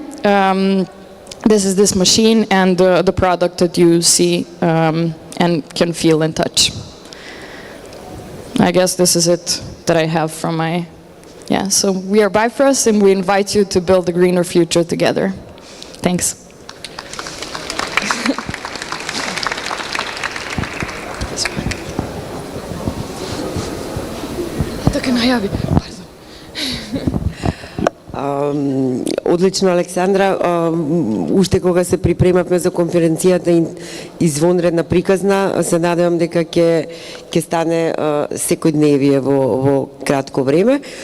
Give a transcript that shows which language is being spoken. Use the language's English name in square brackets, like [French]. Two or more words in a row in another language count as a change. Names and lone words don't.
[English] This is this machine and the product that you see and can feel and touch. I guess this is it that I have from my Yeah, so we are Bifrost and we invite you to build a greener future together. Thanks. [Macedonian] Одлично, Александра. Уште кога се припремавме за конференцијата извонредна приказна, се надевам дека ќе стане секојдневие во кратко време.